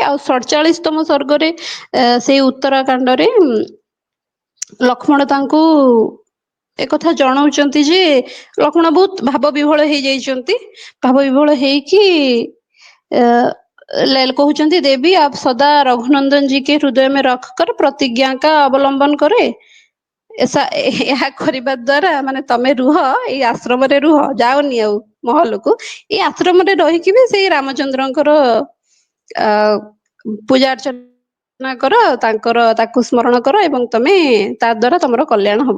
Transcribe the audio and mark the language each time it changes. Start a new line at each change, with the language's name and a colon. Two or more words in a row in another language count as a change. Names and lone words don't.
Odia: ଆଉ 47ତମ ସର୍ଗରେ ସେଇ ଉତ୍ତରାକାଣ୍ଡରେ ଲକ୍ଷ୍ମଣ ତାଙ୍କୁ ଏକଥା ଜଣାଉଛନ୍ତି ଯେ ଲକ୍ଷ୍ମଣ ବହୁତ ଭାବ ବିହ୍ୱଳ ହେଇଯାଇଛନ୍ତି। ଭାବ ବିହ୍ୱଳ ହେଇକି କହୁଛନ୍ତି,
Hindi: देवी आप सदा रघुनंदन जी के हृदय में रख कर प्रतिज्ञा का अवलंबन करे।
Odia: ଏହା କରିବା ଦ୍ଵାରା ମାନେ ତମେ ରୁହ, ଏଇ ଆଶ୍ରମରେ ରୁହ, ଯାଅନି ଆଉ ମହଲକୁ। ଏଇ ଆଶ୍ରମରେ ରହିକି ବି ସେଇ ରାମଚନ୍ଦ୍ରଙ୍କର ପୂଜା ଅର୍ଚ୍ଚନା କର, ତାକୁ ସ୍ମରଣ କର, ଏବଂ ତମେ ତା ଦ୍ଵାରା ତମର କଲ୍ୟାଣ ହବ।